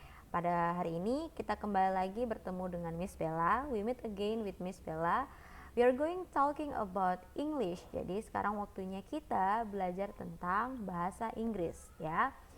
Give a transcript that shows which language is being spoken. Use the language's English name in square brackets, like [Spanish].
[Indonesian] Pada hari ini kita kembali lagi bertemu dengan Miss Bella. [English] We meet again with Miss Bella. We are going talking about English. [Indonesian] Jadi sekarang waktunya kita belajar tentang bahasa Inggris ya.